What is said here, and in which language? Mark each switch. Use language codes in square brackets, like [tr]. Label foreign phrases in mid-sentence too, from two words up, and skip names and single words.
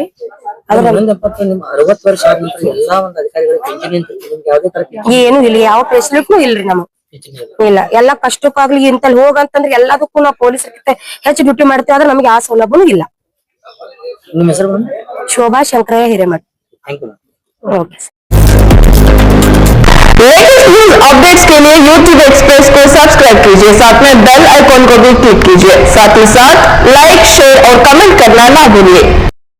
[kn] ಅದ್ರ 60 ವರ್ಷ ಆದ್ಮೇಲೆ ಎಲ್ಲಾ ಒಂದು ಅಧಿಕಾರಿಗಳು ಪೆನ್ಷನ್ ನಿಮ್ಗೆ ಯಾವ್ದೇ ತರ ಏನು ಇಲ್ಲ, ಯಾವ ಫೆಸಿಲಿಟಿನೂ ಇಲ್ರಿ ನಮಗ್. ಇಲ್ಲ, ಎಲ್ಲಾ ಕಷ್ಟಕ್ಕಾಗ್ಲಿ ಇಂತಲ್ಲಿ ಹೋಗಂತಂದ್ರೆ ಎಲ್ಲದಕ್ಕೂ ನಾವು ಪೊಲೀಸರ್ಗಿಂತ ಹೆಚ್ಚು ಡ್ಯೂಟಿ ಮಾಡ್ತೀವಿ. ಆದ್ರೆ ನಮ್ಗೆ ಆ ಸೌಲಭ್ಯನೂ ಇಲ್ಲ. ನಿಮ್ಮ ಹೆಸರು? ಶೋಭಾ ಶಂಕರಯ್ಯ ಹಿರೇಮಠ್. [en] thank you. ओके। latest news updates [hi] के लिए YouTube एक्सप्रेस को सब्सक्राइब कीजिए, साथ में [en] bell icon [hi] को भी क्लिक कीजिए, साथ ही साथ [en] like, share [hi] और कमेंट करना ना भूलिए।